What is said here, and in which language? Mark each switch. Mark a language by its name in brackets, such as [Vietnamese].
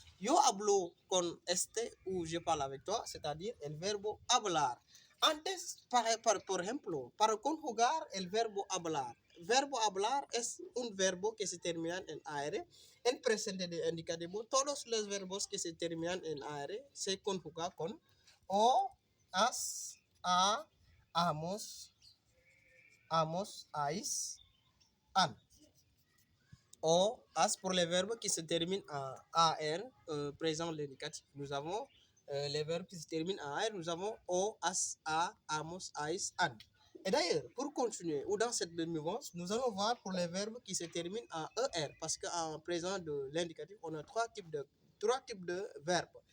[Spanish] Yo hablo con este [French] ou je parle avec toi, c'est-à-dire [Spanish] el verbo hablar. Antes, por ejemplo, para conjugar el verbo hablar. Verbo hablar es un verbo que se termina en AR. En presente de indicativo, todos los verbos que se terminan en AR se conjugan con o, as, a, amos, ais, an. [French] O, as pour les verbes qui se terminent en AR, présent l'indicatif. Nous avons les verbes qui se terminent en AR, nous avons o, as, a, amos, ais, an. Et d'ailleurs, pour continuer, ou dans cette mouvance, nous allons voir pour les verbes qui se terminent en ER, parce qu'en présent de l'indicatif, on a trois types de verbes.